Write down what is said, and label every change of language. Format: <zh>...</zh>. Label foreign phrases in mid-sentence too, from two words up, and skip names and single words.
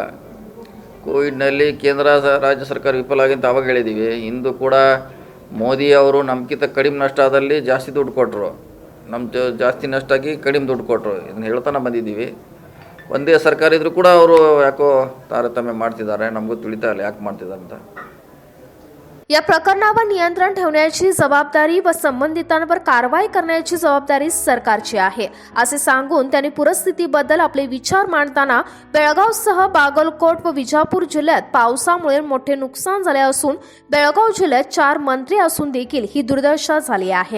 <kn>ಕೋವಿಡ್ನಲ್ಲಿ ಕೇಂದ್ರ ರಾಜ್ಯ ಸರ್ಕಾರ ವಿಫಲ ಆಗಿಂತ ಅವಾಗ ಹೇಳಿದ್ದೀವಿ. ಇಂದು ಕೂಡ ಮೋದಿ ಅವರು ನಮ್ಗಿಂತ ಕಡಿಮೆ ನಷ್ಟ ಆದಲ್ಲಿ ಜಾಸ್ತಿ ದುಡ್ಡು ಕೊಟ್ಟರು, ನಮ್ಮ ಜಾಸ್ತಿ ನಷ್ಟ ಆಗಿ ಕಡಿಮೆ ದುಡ್ಡು ಕೊಟ್ಟರು. ಇದನ್ನು ಹೇಳ್ತಾನೆ ಬಂದಿದ್ದೀವಿ. ಒಂದೇ ಸರ್ಕಾರ ಇದ್ರೂ ಕೂಡ ಅವರು ಯಾಕೋ ತಾರತಮ್ಯ ಮಾಡ್ತಿದ್ದಾರೆ, ನಮಗೂ ತಿಳಿತಾ ಇಲ್ಲ ಯಾಕೆ ಮಾಡ್ತಿದ್ದಾರೆ ಅಂತ.</kn> <mr>या प्रकरणावर नियंत्रण ठेवण्याची जबाबदारी व संबंधितांवर कारवाई करण्याची जबाबदारी सरकारची आहे असे सांगून त्यांनी पूरस्थितीबद्दल आपले विचार मांडताना बेळगावसह बागलकोट व विजापूर जिल्ह्यात पावसामुळे मोठे नुकसान झाले असून बेळगाव जिल्ह्यात 4 मंत्री असून देखील ही दुर्दशा झाली आहे.</mr>